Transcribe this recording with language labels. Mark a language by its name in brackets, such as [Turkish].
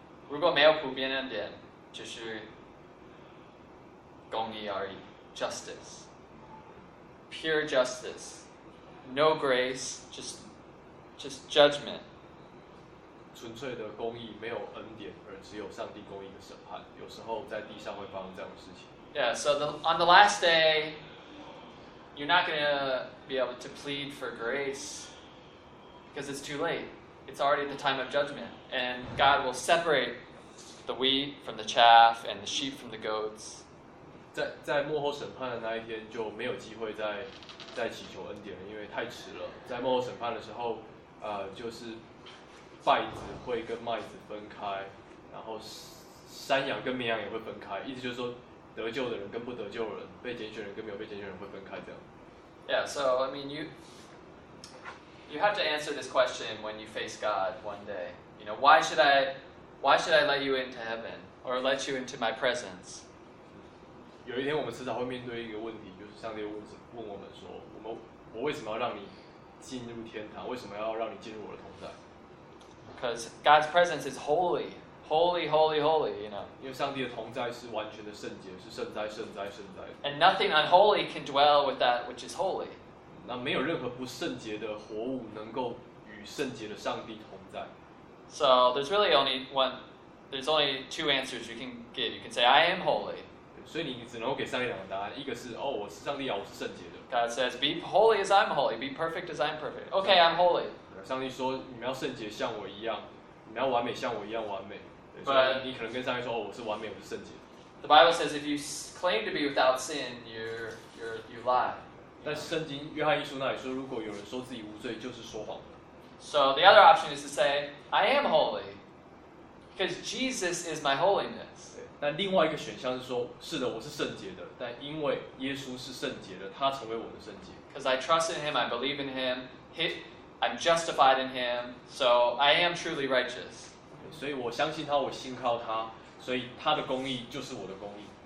[Chinese] 如果没有普遍恩典，就是公义而已 ， [English] justice， pure justice， no grace， just judgment。 [Chinese] 纯粹的公义，没有恩典，而只有上帝公义的审判。有时候在地上会发生这样的事情。 [English] Yeah, so on the last day, you're not going to be able to plead for grace because it's too late. It's already the time of judgment, and God will separate the wheat from the chaff and the sheep from the goats. [Chinese] 在末后审判的那一天就没有机会再祈求恩典了，因为太迟了。在末后审判的时候，就是稗子会跟麦子分开，然后山羊跟绵羊也会分开。意思就是说，得救的人跟不得救的人，被拣选人跟没有被拣选人会分开，这样。 [English] Yeah, so I mean, you have to answer this question when you face God one day. You know, why should I let you into heaven or let you into my presence? [Chinese] 有一天我们迟早会面对一个问题，就是上帝问我们说，我为什么要让你进入天堂？为什么要让你进入我的同在？ [English] Because God's presence is holy, holy, holy, holy. You know. [Chinese] 因为上帝的同在是完全的圣洁，是圣哉，圣哉，圣哉。 [English] And nothing unholy can dwell with that which is holy. [Chinese] 那没有任何不圣洁的活物能够与圣洁的上帝同在。 [English] So there's really only one. There's only two answers you can give. You can say, "I am holy." [Chinese] 所以你只能给上帝两个答案，一个是哦，我是上帝啊，我是圣洁的。 [English] God says, "Be holy as I'm holy. Be perfect as I'm perfect." Okay, I'm holy. [Chinese] 上帝说：“你们要圣洁，像我一样；你们要完美，像我一样完美。” 所以你可能跟上帝说：“哦，我是完美，我是圣洁。” [English] The Bible says, "If you claim to be without sin, you lie." You know? [Chinese] 但圣经约翰一书那里说，如果有人说自己无罪，就是说谎的。 [English] So the other option is to say I am holy, because Jesus is my holiness. [Chinese] 那另外一个选项是说，是的，我是圣洁的，但因为耶稣是圣洁的，他成为我的圣洁。 [English] Because I trust in Him, I believe in Him, I'm justified in Him, so I am truly righteous. [Chinese] 所以我相信他，我信靠他，所以他的公义就是我的公义。